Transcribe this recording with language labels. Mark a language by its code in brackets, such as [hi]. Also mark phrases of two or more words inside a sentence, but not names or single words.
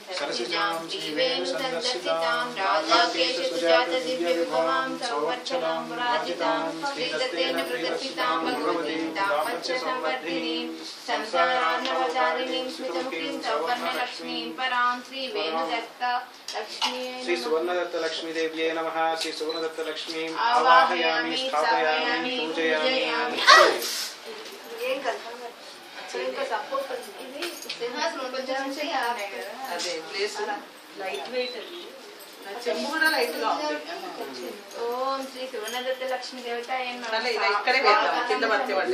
[sa] सरोजजां श्रीवेणुसन्दर्शितां राजाकेशसुजातदिव्यविभवां सौवर्चलां पराजितां श्रीदत्तेन प्रदर्शितां भगवतीं तापत्रसंवर्धिनीं संसारार्णवचारिणीं स्मितमुखीं सौवर्णलक्ष्मीं परां श्रीवेणुदत्ता श्री सुवर्णदत्त लक्ष्मी देव्यै नमः। श्री सुवर्णदत्त लक्ष्मीं आवाहयामि, स्थापयामि, पूजयामि। [te] ఇంకా సపోర్ట్ ఇది సింహాసనం కొంచెం చేయాలి అదే [en] place light weight [te] చెంబు కూడా లైట్ గా ఉంది. [sa] ఓం శ్రీ సువర్ణదత్త లక్ష్మీ దేవతాయ నమః. [te] అలా ఇలా ఇక్కడే వేద్దాం కింద పడితే పడితే